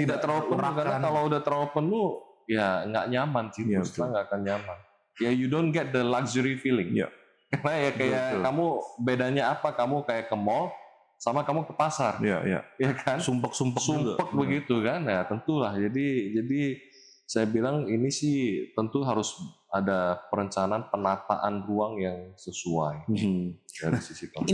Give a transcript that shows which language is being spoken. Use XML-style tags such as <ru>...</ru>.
<id>Tidak terlalu penuh karena kalau udah terlalu penuh ya nggak nyaman sih, nggak akan nyaman.</id> <en>Ya, you don't get the luxury feeling.</en> <id>Karena ya kayak kamu bedanya apa? Kamu kayak ke mall sama kamu ke pasar. Ya kan? Sumpek begitu kan? Ya tentulah. Jadi saya bilang ini sih tentu harus ada perencanaan penataan ruang yang sesuai dari sisi pemerintah.</id>